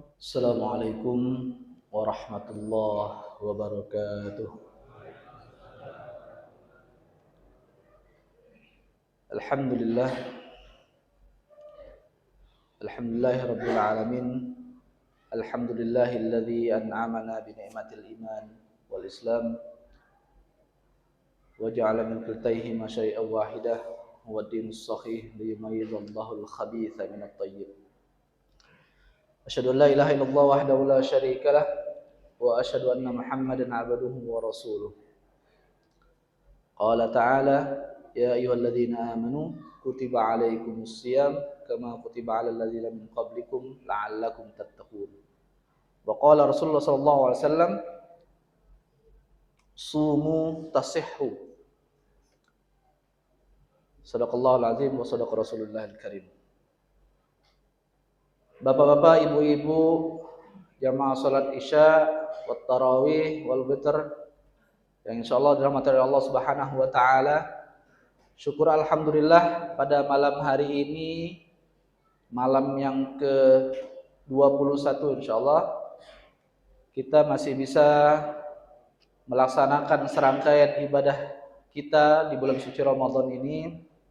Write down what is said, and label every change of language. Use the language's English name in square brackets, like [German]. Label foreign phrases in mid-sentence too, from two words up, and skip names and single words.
[Arabic] السلام عليكم ورحمة الله وبركاته. الحمد لله رب العالمين. الحمد لله الذي أنعمنا بنعمة الإيمان والإسلام وجعل من كلتيهما شيئا واحدة هو الدين الصحيح ليميز الله الخبيث من الطيب. أشهد أن لا إله إلا الله وحده لا شريك له وأشهد أن محمدا عبده ورسوله. قال تعالى يا أيها الذين آمنوا كتب عليكم الصيام كما كتب على الذين من قبلكم لعلكم تتقون. وقال رسول الله صلى الله عليه وسلم صوموا تصحوا. صدق الله العظيم وصدق رسول الله الكريم. [Indonesian] Bapak-bapak, ibu-ibu, jamaah salat Isya, [Arabic] والتراويح والوتر [Indonesian] yang insyaallah dirahmati oleh Allah [Arabic] سبحانه وتعالى. [Indonesian] Syukur alhamdulillah pada malam hari ini, malam yang ke-21 insyaallah kita masih bisa melaksanakan serangkaian ibadah kita di bulan suci Ramadan ini.